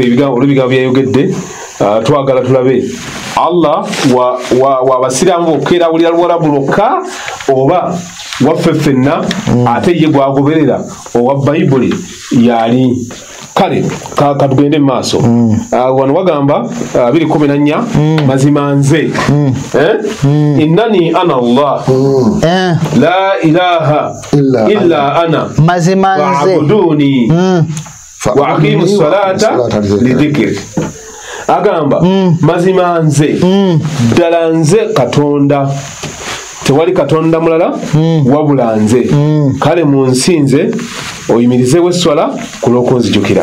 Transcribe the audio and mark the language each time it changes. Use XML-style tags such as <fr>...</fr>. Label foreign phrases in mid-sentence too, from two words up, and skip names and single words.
<lg>ebigambo byayogedde twagala tulabe Allah wa abasiraamu okwerawulira Luwarabu lwokka oba waffe ffenna ate ye gwagoberera owa Bayibuli yali kale katugende maaso wano wagamba 2:14 mazima nze</lg> <ar>إنني أنا الله لا إله إلا أنا</ar> <lg>mazima nze</lg> <ar>فاعبدني وأقم الصلاة لذكري</ar> <lg>agamba mazima nze ddala nze Katonda tewali Katonda mulala wabula nze kale munsinze oyimirizewo esswala kulw'okunzijukira</lg>